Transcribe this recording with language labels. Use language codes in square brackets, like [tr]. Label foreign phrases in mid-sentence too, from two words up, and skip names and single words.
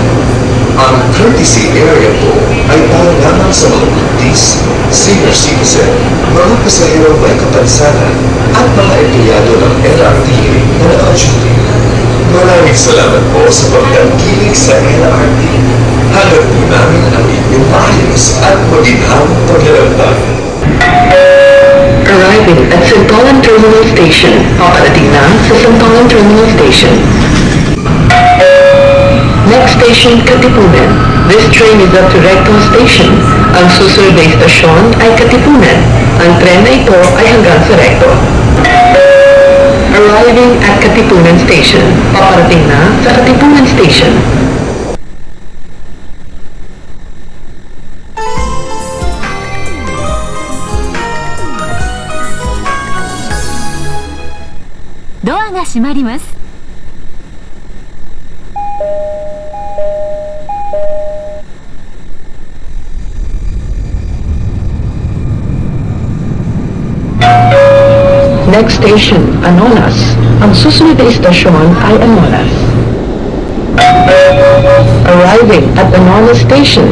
[tl] Ang courtesy area po ay para lamang sa mga buntis, [en] senior citizen, [tl] mga pasahero may kapansanan at mga empleyado ng LRTA na naka-duty. Maraming salamat po sa pagtangkilik sa LRT. Hanap po namin ang inyong maayos at maginhawang paglalakbay. [en] Arriving at Santolan Terminal Station. [tl] Paparating na sa Santolan Terminal Station. [en] Next station, Katipunan. This train is up to Recto Station. [tl] Ang susunod na istasyon ay Katipunan. Ang tren na ito ay hanggang sa Recto. [en] Arriving at Katipunan Station. [tl] Paparating na sa Katipunan Station. [ja] Door が閉まります。 [en] Next station, Anonas. [tl] Ang susunod na istasyon ay Anonas. [en] Arriving at Anonas Station.